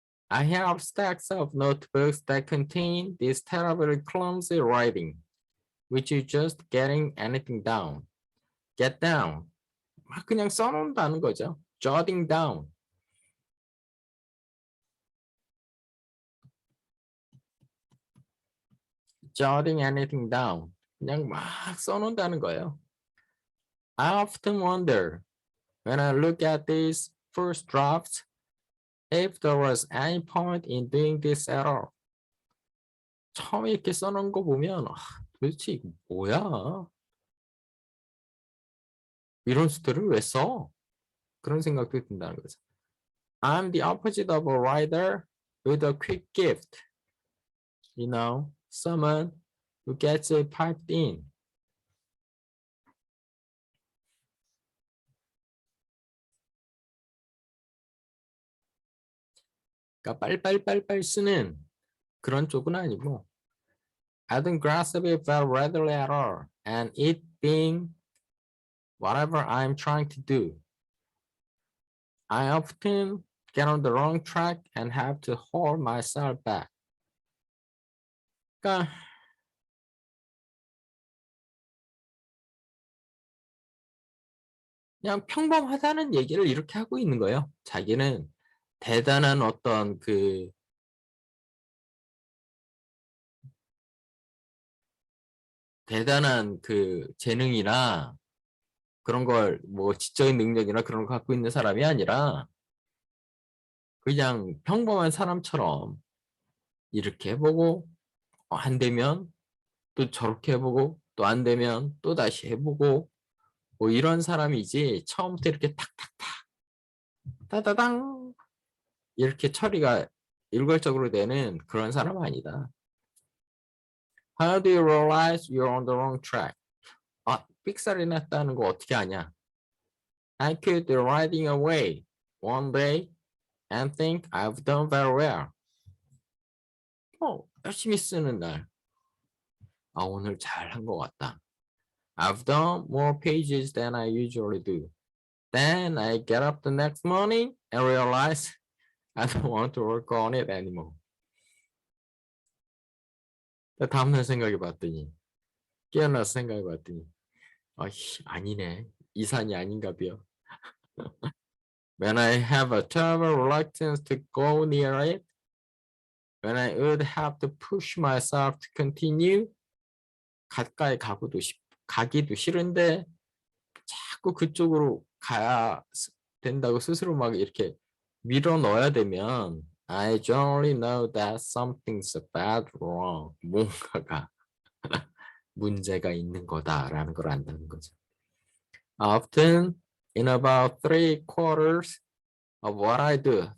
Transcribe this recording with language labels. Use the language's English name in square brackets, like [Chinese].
[English] I have stacks of notebooks that contain this terribly clumsy writing, which you just getting anything down. Get down. [Korean] 막 그냥 써놓는다는 거죠. [English] Jotting down. Jotting anything down. [Korean] 그냥 막 써놓는다는 거예요. [English] I often wonder when I look at these first drafts if there was any point in doing this at all. [Korean] 처음에 이렇게 써놓은 거 보면 도대체 이거 뭐야? 이런 수들을 왜 써? 그런 생각도 든다는 거죠. [English] I'm the opposite of a writer with a quick gift. You know, someone who gets it piped in. [Korean] 그러니까 빨빨빨빨 쓰는 그런 쪽은 아니고 [English] I don't grasp it very readily at all, and it being whatever I'm trying to do. I often get on the wrong track and have to hold myself back. [Korean] 그러니까 그냥 평범하다는 얘기를 이렇게 하고 있는 거예요. 자기는 대단한 어떤 그 대단한 그 재능이나 그런 걸 뭐 지적인 능력이나 그런 거 갖고 있는 사람이 아니라 그냥 평범한 사람처럼 이렇게 해보고 안 되면 또 저렇게 해보고 또 안 되면 또 다시 해보고 뭐 이런 사람이지 처음부터 이렇게 탁탁탁 따다당 이렇게 처리가 일괄적으로 되는 그런 사람 아니다. [English] How do you realize you're on the wrong track? [Korean] 삑사리 났다는 거 어떻게 아냐? [English] I could be riding away one day and think I've done very well. [Korean] 열심히 쓰는 날. 오늘 잘한 것 같다. [English] I've done more pages than I usually do. Then I get up the next morning and realize I don't want to work on it anymore. [Korean] 다음날 생각해 봤더니 깨어나서 생각해 봤더니 아니네. 이 산이 아닌가 봐요. [English] When I have a terrible reluctance to go near it, when I would have to push myself to continue, [Korean] 가까이 가기도 싫은데 자꾸 그쪽으로 가야 된다고 스스로 막 이렇게 밀어 넣어야 되면 [English] I generally know that something's bad wrong. [Korean] 뭔가가 문제가 있는 거다라는 걸 안다는 거죠. [English] Often in about 3/4 of what I do.